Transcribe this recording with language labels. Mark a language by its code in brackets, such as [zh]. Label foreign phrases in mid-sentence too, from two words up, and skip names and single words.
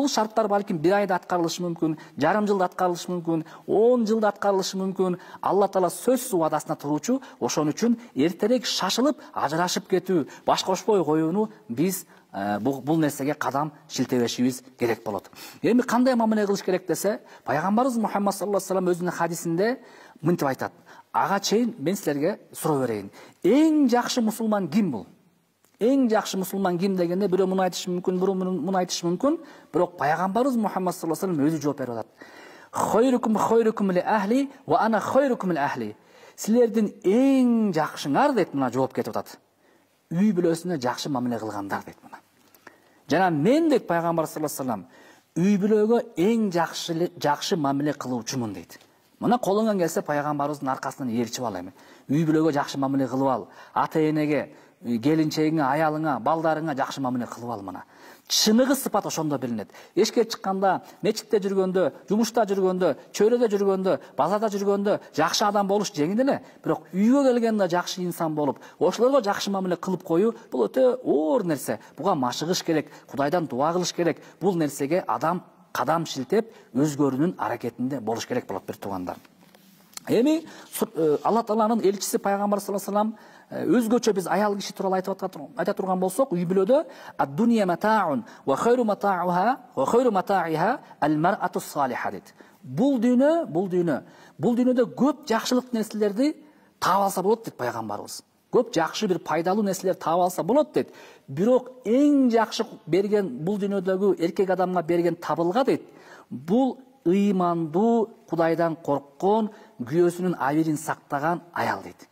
[ky] Бул шарттар балким бир айда аткарылышы мүмкүн, жарым жылда аткарылышы мүмкүн, 10 жылда аткарылышы мүмкүн. Алла Таала сөзсүз убадасына туруучу. Ошон үчүн эртерээк шашылып ажырашып кетүү, баш кошпой коюуну биз бул нерсеге кадам шилтебешибиз керек болот. Эми кандай мамиле кылыш керек десе, пайгамбарыбыз Мухаммад [ar] صلى الله عليه وسلم [ky] өзүнүн хадисинде мынтип айтат. Ага чейин мен силерге суроо берейин. Эң жакшы мусулман ким бул? Эң жакшы мусулман ким дегенде бирөө муну айтышы мүмкүн, бирөө муну айтышы мүмкүн, бирок пайгамбарыбыз Мухаммад [ar] صلى الله عليه وسلم [ky] өзү жооп берип атат. [ar] خيركم لأهلي وأنا خيركم لأهلي. [ky] Силердин эң жакшыңар дейт, мына жооп кетип атат. Үй бүлөсүнө жакшы мамиле кылгандар дейт мына. Жана мен дейт пайгамбар [ar] صلى الله عليه وسلم [ky] үй бүлөгө эң жакшы мамиле кылуучумун дейт. Мына колуңан келсе пайгамбарыбыздын аркасынан ээрчип ал эми. Үй бүлөгө жакшы мамиле кылып ал. Ата энеге, келинчегиңе, аялыңа, балдарыңа жакшы мамиле кылып ал мына. Чыныгы сыпат ошондо билинет. Эшикке чыкканда, мечитте жүргөндө, жумушта жүргөндө, чөйрөдө жүргөндө, базарда жүргөндө жакшы адам болуш жеңил эле, бирок үйгө келгенде жакшы инсан болуп, ошолорго жакшы мамиле кылып коюу бул өтө оор нерсе. Буга машыгыш керек, Кудайдан дуа кылыш керек. Бул нерсеге адам кадам шилтеп өзгөрүүнүн аракетинде болуш керек болот бир туугандар. Эми Алла Тааланын элчиси пайгамбар [ar] صلى الله عليه وسلم [ky] өзгөчө биз аял киши тууралуу айта турган болсок, үй бүлөдө [ar] الدنيا متاع وخير متاعها المرأة الصالحة [ky] дейт. Бул дүйнөдө көп жакшылык нерселерди таап алса болот дейт пайгамбарыбыз. Көп жакшы бир пайдалуу нерселер таап алса болот дейт. Бирок эң жакшы берген бул дүйнөдөгү эркек адамга берген табылга дейт. Бул ыймандуу, Кудайдан корккон, күйөөсүнүн абийирин сактаган аял дейт.